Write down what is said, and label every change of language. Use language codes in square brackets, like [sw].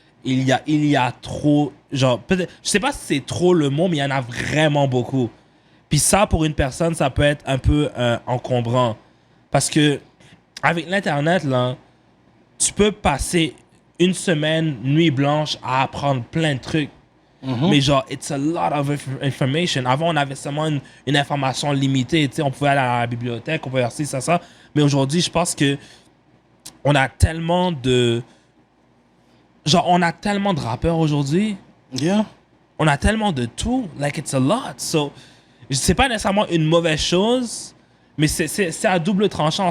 [fr] Il y a trop, genre, peut-être, je sais pas si c'est trop le mot, mais il y en a vraiment beaucoup. Puis ça, pour une personne, ça peut être un peu encombrant. Parce que avec l'Internet, là, tu peux passer une semaine, nuit blanche, à apprendre plein de trucs. Mais genre, it's a lot of information. Avant, on avait seulement une information limitée. Tu sais, on pouvait aller à la bibliothèque, on pouvait faire ci, ça. Mais aujourd'hui, je pense que on a tellement de... Genre, on a tellement de rappeurs aujourd'hui. [en] Yeah. [fr] On a tellement de tout. Like, it's a lot. So, c'est pas nécessairement une mauvaise chose, mais c'est à double tranchant.